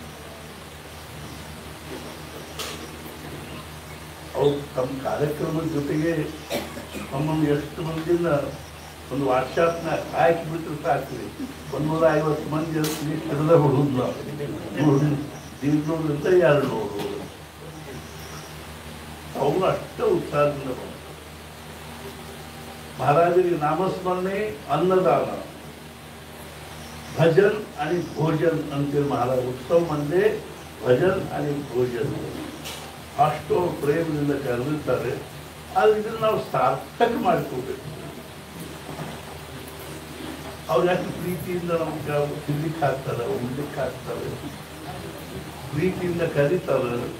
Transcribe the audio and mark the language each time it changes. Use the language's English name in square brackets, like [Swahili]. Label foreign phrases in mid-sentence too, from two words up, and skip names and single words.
[Kannada] ಅವ್ರು ತಮ್ಮ ಕಾರ್ಯಕ್ರಮದ ಜೊತೆಗೆ ನಮ್ಮನ್ನು ಎಷ್ಟು ಮಂದಿನ ಒಂದು ವಾಟ್ಸಾಪ್ನ ಹಾಕಿಬಿಟ್ರೆ ಸಾಕ್ರಿ 150 ಮಂದಿ ಹಿಡಿದ ಬಿಡುವುದು ನಾವು 100ರಿಂದ 200 ಅವರು ಅಷ್ಟೇ ಉತ್ಸಾಹದಿಂದ ಬಂದರು. [Marathi] महाराजांनी नामस्मरणे अन्नदान भजन आणि भोजन अंतिम महाराज उत्सव म्हणजे भजन आणि भोजन [Kannada] ಅಷ್ಟು ಪ್ರೇಮದಿಂದ ಕರೆದಿರ್ತಾರೆ. ಆದ್ರೆ ಇದನ್ನು ನಾವು ಸಾರ್ಥಕ ಮಾಡ್ಕೋಬೇಕು. ಅವ್ರು ಯಾಕೆ ಪ್ರೀತಿಯಿಂದ ನಮ್ಗೆ ತಿನ್ಲಿಕ್ಕೆ ಹಾಕ್ತಾರೆ, ಉಣ್ಲಿಕ್ಕೆ ಹಾಕ್ತಾರೆ, ಪ್ರೀತಿಯಿಂದ ಕರೀತಾರೆ.